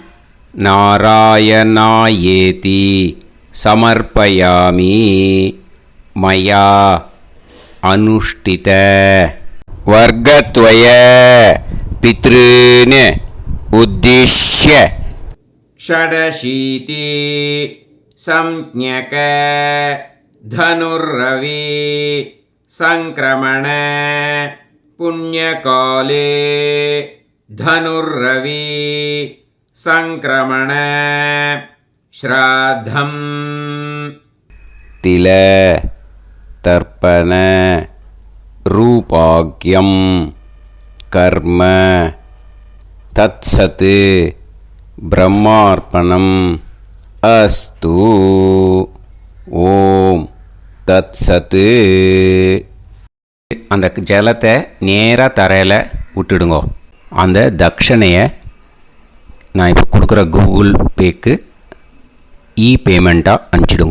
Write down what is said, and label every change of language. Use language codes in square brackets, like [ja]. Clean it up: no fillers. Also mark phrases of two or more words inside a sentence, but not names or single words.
[sa] नारायणायेति समर्पयामि मया अनुष्ठित वर्गद्वय पितॄन् उद्दिश्य षडशीति संज्ञक धनुर्रवि संक्रमण पुण्यकाले धनुर्रवि संक्रमण श्राद्धम् तिल तर्पण रूपाग्यम कर्म तत्सत् ब्रह्मार्पणम् अस्तु. ॐ तत्सत्. [ta] அந்த ஜலத்தை நேராக தரையில் விட்டுடுங்கோ. அந்த தட்சணையை நான் இப்போ கொடுக்குற கூகுள் பேக்கு பேமெண்ட்டாக அனுப்பிச்சிடுங்கோ.